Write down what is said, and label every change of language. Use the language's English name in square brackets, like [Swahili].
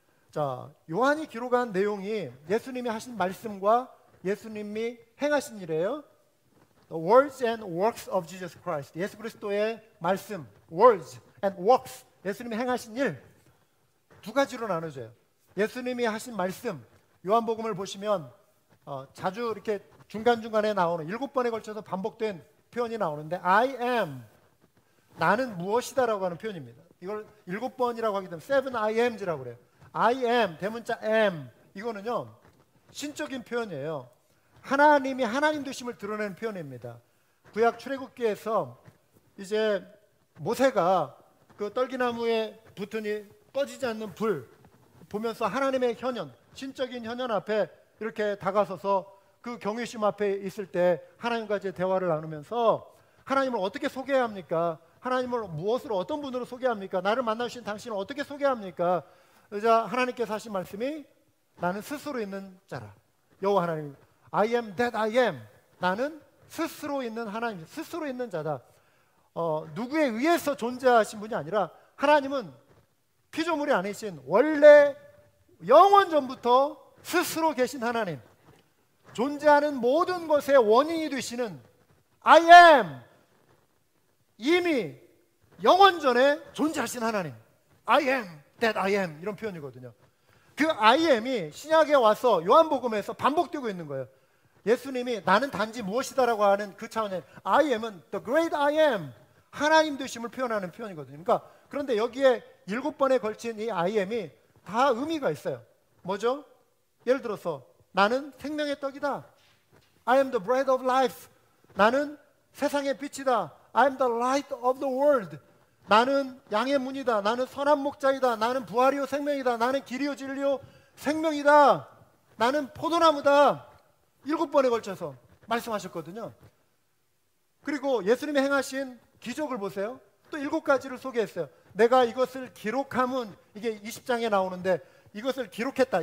[Korean] 자, 요한이 기록한 내용이 예수님이 하신 말씀과 예수님이 행하신 일이에요. [English] The words and works of Jesus Christ. [Korean] 예수 그리스도의 말씀, [English] words and works, [Korean] 예수님이 행하신 일 두 가지로 나눠져요. 예수님이 하신 말씀, 요한복음을 보시면 자주 이렇게 중간중간에 나오는 7번에 걸쳐서 반복된 표현이 나오는데 I am, 나는 무엇이다라고 하는 표현입니다. 이걸 7번이라고 하기 때문에 7 I ams라고 그래요. I am, 대문자 am, 이거는요 신적인 표현이에요. 하나님이 하나님 되심을 드러내는 표현입니다. 구약 출애굽기에서 이제 모세가 그 떨기나무에 붙은 이 꺼지지 않는 불 보면서 하나님의 현현, 신적인 현현 앞에 이렇게 다가서서 그 경외심 앞에 있을 때 하나님과 이제 대화를 나누면서 하나님을 어떻게 소개해야 합니까? 하나님을 무엇으로 어떤 분으로 소개합니까? 나를 만나주신 당신을 어떻게 소개합니까? 그러자 하나님께서 하신 말씀이 나는 스스로 있는 자라. 여호와 하나님, [English] I am that I am. [Korean] 나는 스스로 있는 하나님, 스스로 있는 자다. 누구에 의해서 존재하신 분이 아니라 하나님은 피조물이 아니신 원래 영원 전부터 스스로 계신 하나님, 존재하는 모든 것의 원인이 되시는 I am, 이미 영원 전에 존재하신 하나님, [English] I am that I am, [Korean] 이런 표현이거든요. 그 I am이 신약에 와서 요한복음에서 반복되고 있는 거예요. 예수님이 나는 단지 무엇이다라고 하는 그 차원의 I am은 [English] the great I am, [Korean] 하나님 되심을 표현하는 표현이거든요. 그러니까 그런데 여기에 7번에 걸친 이 I am이 다 의미가 있어요. 뭐죠? 예를 들어서 나는 생명의 떡이다. [English] I am the bread of life. [Korean] 나는 세상의 빛이다. [English] I am the light of the world. [Korean] 나는 양의 문이다. 나는 선한 목자이다. 나는 부활이요 생명이다. 나는 길이요 진리요 생명이다. 나는 포도나무다. 7번에 걸쳐서 말씀하셨거든요. 그리고 예수님이 행하신 기적을 보세요. 또 7가지를 소개했어요. 내가 이것을 기록함은, 이게 20장에 나오는데 이것을 기록했다.